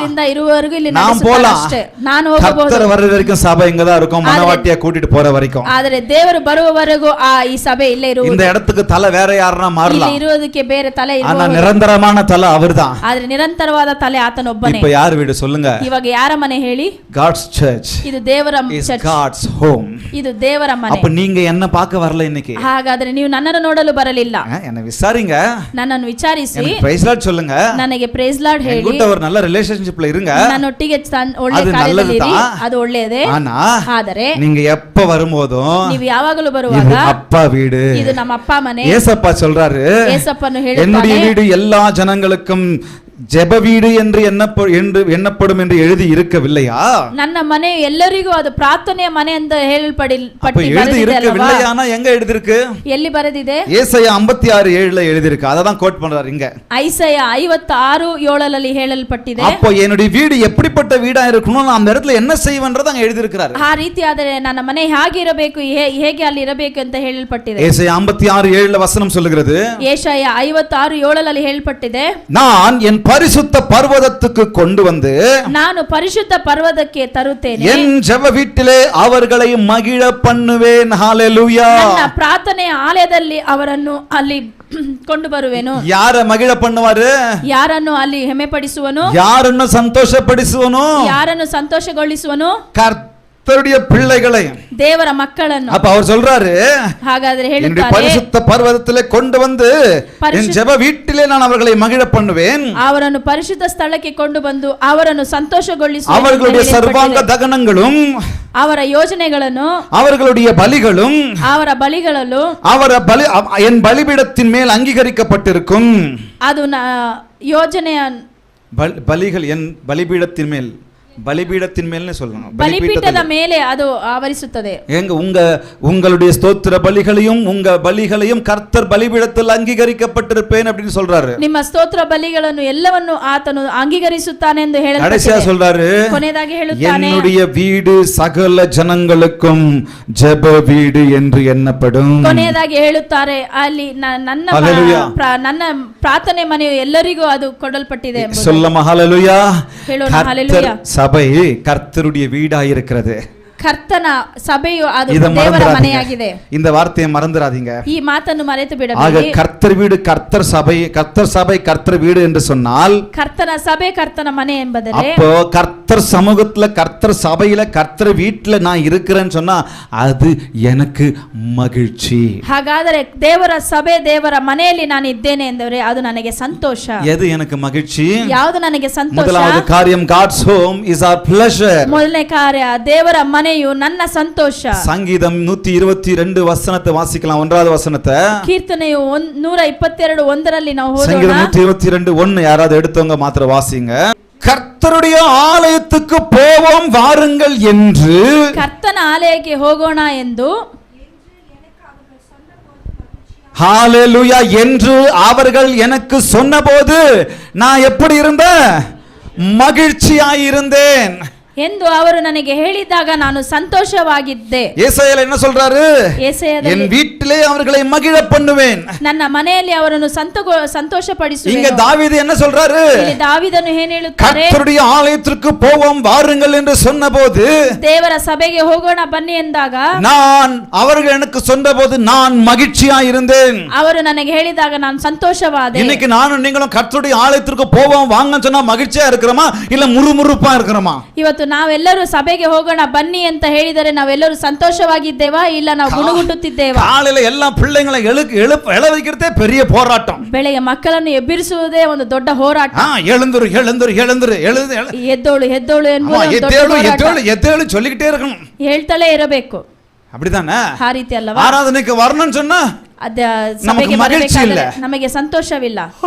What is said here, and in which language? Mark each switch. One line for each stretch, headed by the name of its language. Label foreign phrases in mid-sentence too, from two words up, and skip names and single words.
Kannada: ಉಸಿರಿಂದ ಇರುವವರೆಗೂ ಇಲ್ಲಿ
Tamil: நான்
Kannada: ನಡೆಸುತ್ತಾರೆ
Tamil: போலாம்,
Kannada: ಅಷ್ಟೇ. ನಾನು ಹೋಗಬಹುದು.
Tamil: கர்த்தர் வர்ற வரைக்கும் சபை இங்க தான் இருக்கும், மனவாட்டியா கூட்டிட்டு போற வரைக்கும்.
Kannada: ಆದರೆ ದೇವರು ಬರುವವರೆಗೂ ಈ ಸಭೆ ಇಲ್ಲೇ
Tamil: இந்த
Kannada: ಇರುವುದು.
Tamil: இடத்துக்கு தலை வேற யாருன்னா
Kannada: ಇಲ್ಲಿ
Tamil: மாறலாம்,
Kannada: ಇರುವುದಕ್ಕೆ ಬೇರೆ ತಲೆ
Tamil: ஆனா
Kannada: ಇರಬಹುದು.
Tamil: நிரந்தரமான தலை அவர்தான்.
Kannada: ಆದ್ರೆ ನಿರಂತರವಾದ ತಲೆ ಆತನೊಬ್ಬನೇ.
Tamil: இப்ப யார் வீடு சொல்லுங்க?
Kannada: ಇವಾಗ ಯಾರ ಮನೆ ಹೇಳಿ?
English: God's church
Kannada: ಇದು ದೇವರ
English: is
Kannada: ಚರ್ಚ್.
English: God's home.
Kannada: ಇದು ದೇವರ ಮನೆ.
Tamil: அப்ப நீங்க என்ன பார்க்க வரல இன்னைக்கு?
Kannada: ಹಾಗಾದ್ರೆ ನೀವು ನನ್ನನ್ನು ನೋಡಲು ಬರಲಿಲ್ಲ.
Tamil: என்ன விசாரிங்க,
Kannada: ನನ್ನನ್ನು ವಿಚಾರಿಸಿ
Tamil: எனக்கு
English: praise Lord
Tamil: சொல்லுங்க,
Kannada: ನನಗೆ
English: praise Lord
Kannada: ಹೇಳಿ,
Tamil: என்கிட்ட ஒரு நல்ல ரிலேஷன்ஷிப்ல இருங்க,
Kannada: ನನ್ನೊಟ್ಟಿಗೆ ಒಳ್ಳೆ ಅದು ಕಾರ್ಯದಲ್ಲಿ ಇರಿ.
Tamil: நல்லதுதான்.
Kannada: ಅದು ಒಳ್ಳೆಯದೇ.
Tamil: ஆனா
Kannada: ಆದರೆ
Tamil: நீங்க எப்ப வரும்போதும்
Kannada: ನೀವು ಯಾವಾಗಲೂ
Tamil: இது
Kannada: ಬರುವಾಗ
Tamil: அப்பா வீடு.
Kannada: ಇದು ನಮ್ಮ ಅಪ್ಪ ಮನೆ.
Tamil: ஏசப்பா சொல்றாரு, ஏசப்பನು என்னுடைய
Kannada: ಹೇಳುತ್ತಾನೆ,
Tamil: வீடு எல்லா ஜனங்களுக்கும் ஜெப வீடு என்று எண்ணப்படும் என்று எழுதி இருக்கவில்லையா?
Kannada: ನನ್ನ ಮನೆ ಎಲ್ಲರಿಗೂ ಅದು ಪ್ರಾರ್ಥನೆಯ ಮನೆ ಅಂತ
Tamil: அப்ப எழுதி இருக்கவில்லையானா எங்க எழுதி இருக்கு?
Kannada: ಎಲ್ಲಿ ಬರೆದಿದೆ?
Tamil: ஏசாயா 56:7 எழுதி இருக்கு, அத தான் கோட் பண்றாரு இங்க.
Kannada: ಐಸಾಯ 56:7 ಹೇಳಲ್ಪಟ್ಟಿದೆ.
Tamil: அப்போ என்னுடைய வீடு எப்படிப்பட்ட வீடா இருக்கணும், நான் அந்த இடத்துல என்ன செய்வேன்றத அங்க எழுதி இருக்கிறாரு.
Kannada: ಆ ರೀತಿ ಆದರೆ ನನ್ನ ಮನೆ ಹೇಗೆ ಇರಬೇಕು, ಹೇಗೆ ಅಲ್ಲಿ ಇರಬೇಕು ಅಂತ ಹೇಳಲ್ಪಟ್ಟಿದೆ.
Tamil: ஏசாயா 56:7 வசனம் சொல்லுகிறது,
Kannada: ಏಷಾಯ 56:7 ಹೇಳಲ್ಪಟ್ಟಿದೆ,
Tamil: நான் என் பரிசுத்த பர்வதத்துக்கு கொண்டு வந்து
Kannada: ನಾನು ಪರಿಶುದ್ಧ ಪರ್ವತಕ್ಕೆ ತರುತ್ತೇನೆ,
Tamil: என் ஜெப வீட்டிலே அவர்களை மகிழ பண்ணுவேன். ஹalleluya.
Kannada: ನನ್ನ ಪ್ರಾರ್ಥನೆಯ ಆಲಯದಲ್ಲಿ ಅವರನ್ನು ಅಲ್ಲಿ ಕೊಂಡು ಬರುವೆನು.
Tamil: யார மகிழ பண்ணுவாரு?
Kannada: ಯಾರನ್ನು ಅಲ್ಲಿ ಹೆಮ್ಮೆ ಪಡಿಸುವನು? ಯಾರನ್ನು ಸಂತೋಷಪಡಿಸುವನು? ಯಾರನ್ನು ಸಂತೋಷಗೊಳಿಸುವನು?
Tamil: கர்த்தருடைய பிள்ளைகளை,
Kannada: ದೇವರ ಮಕ್ಕಳನ್ನು.
Tamil: அப்ப அவர் சொல்றாரு,
Kannada: ಹಾಗಾದ್ರೆ
Tamil: என்னுடைய
Kannada: ಹೇಳುತ್ತಾರೆ,
Tamil: பரிசுத்த பர்வதத்திலே கொண்டு வந்து என் ஜெப வீட்டிலே நான் அவர்களை மகிழ பண்ணுவேன்.
Kannada: ಅವರನ್ನು ಪರಿಶುದ್ಧ ಸ್ಥಳಕ್ಕೆ ಕೊಂಡು ಬಂದು ಅವರನ್ನು ಸಂತೋಷಗೊಳಿಸುವ
Tamil: அவர்களுடைய சர்வாங்க தகனங்களும்
Kannada: ಅವರ ಯೋಜನೆಗಳನ್ನು
Tamil: அவர்களுடைய பலிகளும்
Kannada: ಅವರ ಬಲಿಗಳಲ್ಲೂ
Tamil: என் பலிபீடத்தின் மேல் அங்கீகரிக்கப்பட்டிருக்கும்.
Kannada: ಅದು ಯೋಜನೆಯ
Tamil: பலிகள் என் பலிபீடத்தின் மேல் பலிபீடத்தின் மேல்னே சொல்லணும்.
Kannada: ಬಲಿಪೀಠದ ಮೇಲೆ ಅದು ಆವರಿಸುತ್ತದೆ.
Tamil: எங்க உங்களுடைய ஸ்தோத்திர பலிகளையும் உங்க பலிகளையும் கர்த்தர் பலிபீடத்தில் அங்கீகரிக்கப்பட்டிருப்பேன் அப்படின்னு சொல்றாரு.
Kannada: ನಿಮ್ಮ ಸ್ತೋತ್ರ ಬಲಿಗಳನ್ನು ಎಲ್ಲವನ್ನು ಆತನು ಅಂಗೀಕರಿಸುತ್ತಾನೆ ಎಂದು
Tamil: கடைசியா
Kannada: ಹೇಳಲ್ಪಟ್ಟಿದೆ.
Tamil: சொல்றாரு,
Kannada: ಕೊನೆಯದಾಗಿ ಹೇಳುತ್ತಾನೆ,
Tamil: என்னுடைய வீடு சகல ஜனங்களுக்கும் ஜெப வீடு என்று எண்ணப்படும்.
Kannada: ಕೊನೆಯದಾಗಿ ಹೇಳುತ್ತಾರೆ, ಅಲ್ಲಿ Hallelujah. ನನ್ನ ಪ್ರಾರ್ಥನೆ ಮನೆಯು ಎಲ್ಲರಿಗೂ ಅದು ಕೊಡಲ್ಪಟ್ಟಿದೆ ಎಂಬುದು.
Tamil: சொல்லமா ஹalleluya.
Kannada: ಹೇಳೋಣ
Tamil: கர்த்தர்
Kannada: ಹಲ್ಲೆಲೂಯಾ.
Tamil: சபை கர்த்தருடைய வீடாயிருக்கிறது.
Kannada: ಕರ್ತನ ಸಭೆಯು ಅದು
Tamil: இத
Kannada: ದೇವರ
Tamil: மறந்துடாதீங்க.
Kannada: ಮನೆಯಾಗಿದೆ.
Tamil: இந்த வார்த்தையை மறந்துடாதீங்க.
Kannada: ಈ ಮಾತನ್ನು ಮರೆತು
Tamil: ஆக
Kannada: ಬಿಡಬೇಡಿ.
Tamil: கர்த்தர் வீடு கர்த்தர் சபை கர்த்தர் வீடு என்று சொன்னால்,
Kannada: ಕರ್ತನ ಸಭೆ ಕರ್ತನ ಮನೆ ಎಂಬುದರೆ,
Tamil: அப்போ கர்த்தர் சமூகத்துல கர்த்தர் சபையில கர்த்தர் வீட்டுல நான் இருக்கிறேன்னு சொன்னா அது எனக்கு மகிழ்ச்சி.
Kannada: ಹಾಗಾದರೆ ದೇವರ ಸಭೆ ದೇವರ ಮನೆಯಲ್ಲಿ ನಾನು ಇದ್ದೇನೆ ಎಂದರೆ ಅದು ನನಗೆ ಸಂತೋಷ.
Tamil: எது எனக்கு மகிழ்ச்சி?
Kannada: ಯಾವುದು ನನಗೆ ಸಂತೋಷ?
Tamil: முதலாவது காரியம்,
English: God's home is our pleasure.
Kannada: ಮೊದಲನೇ ಕಾರ್ಯ, ದೇವರ ಮನೆಯು ನನ್ನ ಸಂತೋಷ.
Tamil: சங்கீதம் 122 வசனத்தை வாசிக்கலாம். 1வது வசனத்தை,
Kannada: ಕೀರ್ತನೆಯು 122 1ರಲ್ಲಿ ನಾವು
Tamil: சங்கீதம்
Kannada: ಓದೋಣ.
Tamil: 122:1 யாராவது எடுத்தவங்க மாத்திரம் வாசிங்க. கர்த்தருடைய ஆலயத்துக்கு போவோம் வாருங்கள் என்று,
Kannada: ಕರ್ತನ ಆಲಯಕ್ಕೆ ಹೋಗೋಣ ಎಂದು,
Tamil: ஹalleluya, என்று அவர்கள் எனக்கு சொன்னபோது நான் எப்படி இருந்தேன்? மகிழ்ச்சியாயிருந்தேன்
Kannada: ಎಂದು ಅವರು ನನಗೆ ಹೇಳಿದಾಗ ನಾನು ಸಂತೋಷವಾಗಿದ್ದೆ.
Tamil: ஏசாயால என்ன சொல்றாரு?
Kannada: ಯೆಶಾಯದಲ್ಲಿ,
Tamil: என் வீட்டிலே அவர்களை மகிழ பண்ணுவேன்.
Kannada: ನನ್ನ ಮನೆಯಲ್ಲಿ ಅವರನ್ನು ಸಂತೋಷಪಡಿಸುವೆನು.
Tamil: இங்க தாவீது என்ன சொல்றாரு?
Kannada: ಇಲ್ಲಿ ದಾವೀದನು ಏನು ಹೇಳುತ್ತಾರೆ?
Tamil: கர்த்தருடைய ஆலயத்திற்கு போவோம் வாருங்கள் என்று சொன்னபோது,
Kannada: ದೇವರ ಸಭೆಗೆ ಹೋಗೋಣ ಬನ್ನಿ ಎಂದಾಗ,
Tamil: நான் அவர்கள் எனக்கு சொன்னபோது நான் மகிழ்ச்சியாய் இருந்தேன்.
Kannada: ಅವರು ನನಗೆ ಹೇಳಿದಾಗ ನಾನು ಸಂತೋಷವಾದೆ.
Tamil: இன்னைக்கு நானும் நீங்களும் கர்த்தருடைய ஆலயத்திற்கு போவோம் வாங்கன்னு சொன்னா மகிழ்ச்சியா இருக்கிறோமா இல்ல முறுமுறுப்பா இருக்கிறோமா?
Kannada: ಇವತ್ತು ನಾವೆಲ್ಲರೂ ಸಭೆಗೆ ಹೋಗೋಣ ಬನ್ನಿ ಅಂತ ಹೇಳಿದರೆ ನಾವೆಲ್ಲರೂ ಸಂತೋಷವಾಗಿದ್ದೇವಾ ಇಲ್ಲ ನಾವು ಗುಣಗುಟ್ಟುತ್ತಿದ್ದೇವಾ?
Tamil: காலையில எல்லா பிள்ளைங்களை எழ வைக்கிறதே பெரிய போராட்டம்.
Kannada: ಬೆಳಗ್ಗೆ ಮಕ್ಕಳನ್ನು ಎಬ್ಬಿರಿಸುವುದೇ ಒಂದು ದೊಡ್ಡ ಹೋರಾಟ.
Tamil: எழுந்துரு எழுந்துரு எழுந்துரு
Kannada: ಎದ್ದೋಳು ಎದ್ದೋಳು ಎನ್ನುವುದು ಒಂದು ದೊಡ್ಡ ಹೋರಾಟ.
Tamil: எத்தேளு சொல்லிக்கிட்டே இருக்கணும்.
Kannada: ಹೇಳ್ತಲೇ ಇರಬೇಕು.
Tamil: அப்படிதானே?
Kannada: ಆ ರೀತಿ ಅಲ್ಲವಾ?
Tamil: ஆராதனைக்கு வரணும்னு சொன்னா
Kannada: ಅದ ಸಭೆಗೆ ಬರಬೇಕಾದ್ರೆ ನಮಗೆ ಸಂತೋಷವಿಲ್ಲ.